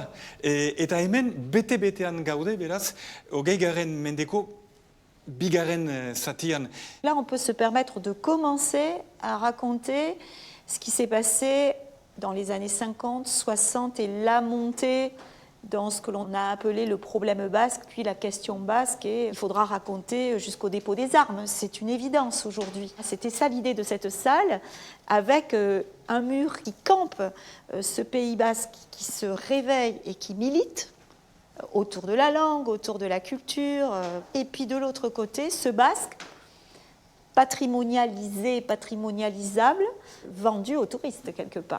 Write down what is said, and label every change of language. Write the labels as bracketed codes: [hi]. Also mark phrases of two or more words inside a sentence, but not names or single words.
[eu] Eta hemen bete-betean gaude, beraz, 20. mendeko bigarren zatian. [fr] Là, on peut se permettre de commencer à raconter ce qui s'est passé dans les années 50, 60 et la montée dans ce que l'on a appelé le problème basque, puis la question basque, et il faudra raconter jusqu'au dépôt des armes. C'est une évidence aujourd'hui. C'était ça l'idée de cette salle, avec un mur qui campe ce Pays basque, qui se réveille et qui milite autour de la langue, autour de la culture, et puis de l'autre côté, ce basque patrimonialisé, patrimonialisable, vendu aux touristes quelque part.